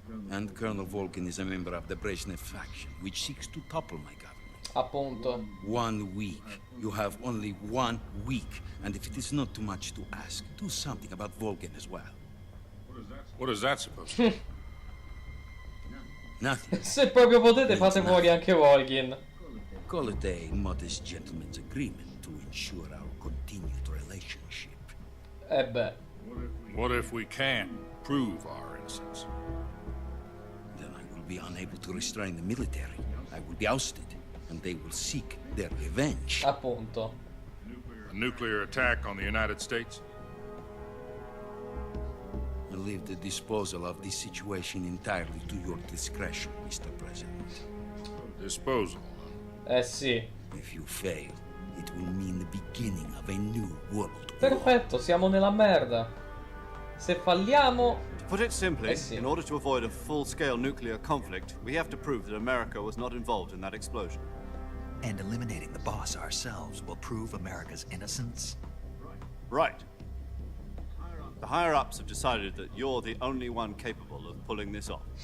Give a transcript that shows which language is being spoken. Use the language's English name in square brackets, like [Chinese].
[English] And Colonel Volgin is a member of the Brezhnev faction, which seeks to topple my government. [Italian] Appunto. [English] 1 week. You have only 1 week. And if it is not too much to ask, do something about Volgin as well. What is that supposed to be? Nothing. [Italian] Se proprio potete fate fuori anche Volgin. [English] Call it a modest gentleman's agreement to ensure our continued relationship. [Italian] Beh. [English] What if we can't prove our innocence? Then I will be unable to restrain the military. I will be ousted, and they will seek their revenge. [Italian] Appunto. [English] A nuclear attack on the United States? I leave the disposal of this situation entirely to your discretion, Mr. President. Disposal? [Italian] Sì. [English] If you fail, it will mean the beginning of a new world. [Italian] Perfetto, siamo nella merda. Se falliamo... [English] To put it simply, [Italian] sì. [English] in order to avoid a full-scale nuclear conflict, we have to prove that America was not involved in that explosion. And eliminating the boss ourselves will prove America's innocence? Right. The higher-ups have decided that you're the only one capable of pulling this off.